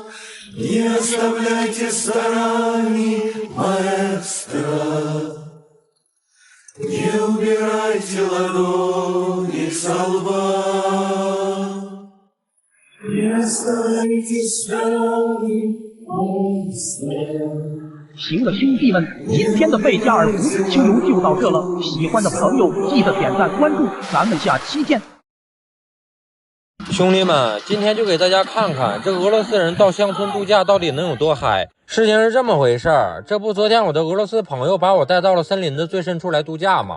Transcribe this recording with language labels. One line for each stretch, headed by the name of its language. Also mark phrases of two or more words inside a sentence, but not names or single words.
Russian: Не оставляйте стараний, маэстро. Не убирайте ладони со лба. Не оставляйте стараний, маэстро.
Chinese: 行了，兄弟们，今天的贝加尔湖秋游就到这了。喜欢的朋友记得点赞关注，咱们下期见。兄弟们，今天就给大家看看这俄罗斯人到乡村度假到底能有多嗨。事情是这么回事儿，这不昨天我的俄罗斯朋友把我带到了森林的最深处来度假吗？